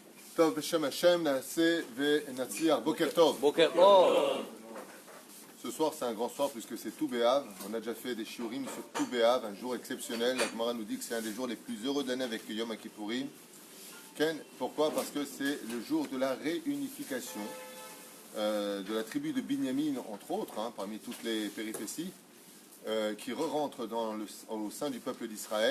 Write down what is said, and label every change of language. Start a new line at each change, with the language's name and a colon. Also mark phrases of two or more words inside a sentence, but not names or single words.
Hebrew: טוב, בשם השם נעשה ונצליח. בוקר טוב. בוקר אור.
French: Ce soir, c'est un grand soir puisque c'est Tou B'Av. On a déjà fait des shiurim sur Tou B'Av, un jour exceptionnel. La Gemara nous dit que c'est un des jours les plus heureux d'année avec le Yom Kippourim. Ken, pourquoi? Parce que c'est le jour de la réunification de la tribu de Binyamin, entre autres, parmi toutes les péripéties, qui re-rentre au sein du peuple d'Israël.